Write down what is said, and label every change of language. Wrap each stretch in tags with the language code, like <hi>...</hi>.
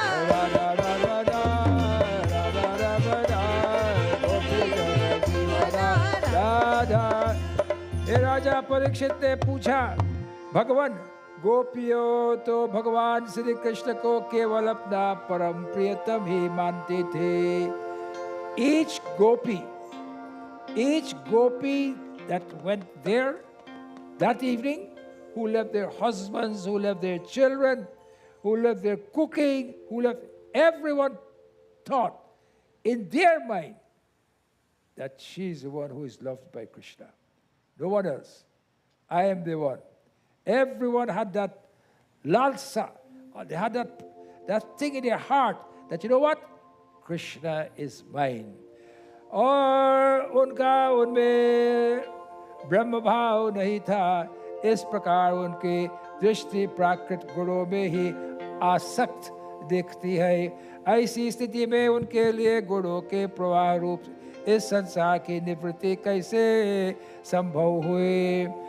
<hi>राधा रमणा राधा रमणा गोपी जन जीवना राधा। हे राजा परीक्षित ने पूछा, भगवान गोपियों तो भगवान श्री कृष्ण को केवल अपना परम प्रियतम ही मानते थे।</hi> <en>Each gopi that went there that evening, who left their husbands, who left their children, who left their cooking, who left, everyone thought in their mind that she is the one who is loved by Krishna. No one else. I am the one. Everyone had that lalsa, or they had that thing in their heart that, you know what? Krishna is mine.</en> <hi>और उनका उनमें ब्रह्म भाव नहीं था। इस प्रकार उनकी दृष्टि प्राकृत गुणों में ही आसक्त दिखती है। ऐसी स्थिति में उनके लिए गुणों के प्रवाह रूप इस संसार की निवृत्ति कैसे संभव हुई।</hi>